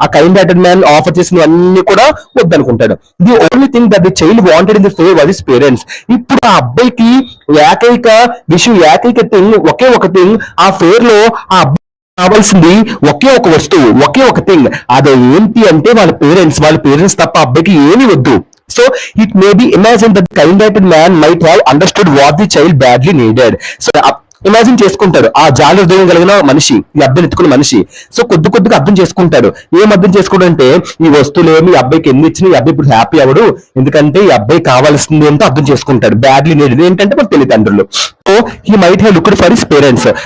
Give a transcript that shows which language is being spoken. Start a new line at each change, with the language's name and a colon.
English: ఆ kind hearted man
Telugu: offer చేసినవన్నీ కూడా వద్దనుకుంటాడు.
English: The only thing that the child wanted in the fair was his parents.
Telugu: ఇప్పుడు ఆ అబ్బాయికి ఏకైక విషయం, ఏకైక థింగ్, ఒకే ఒక థింగ్ ఆ ఫేర్ లో ఆ అబ్బాయి కావాల్సింది ఒకే ఒక వస్తువు, ఒకే ఒక థింగ్. అది ఏంటి అంటే వాళ్ళ పేరెంట్స్ తప్ప అబ్బాయికి ఏమీ వద్దు.
English: So it may be imagined that the kind-hearted man might have understood what the child badly needed.
Telugu: So imagine చేసుకుంటాడు ఆ జాలి హృదయం కలిగిన మనిషి, ఈ అబ్బాయిని ఎత్తుకున్న మనిషి. సో కొద్దిగా అర్థం చేసుకుంటాడు. ఏం అర్థం చేసుకోవడంటే ఈ వస్తువులు ఏమి ఈ అబ్బాయికి ఎన్ని ఇచ్చినా ఈ అబ్బాయి ఇప్పుడు హ్యాపీ అవడు, ఎందుకంటే ఈ అబ్బాయి కావాల్సింది ఏంటో అర్థం చేసుకుంటాడు.
English: badly needed
Telugu: ఏంటంటే మన తల్లిదండ్రులు.
English: So he might have looked for his parents.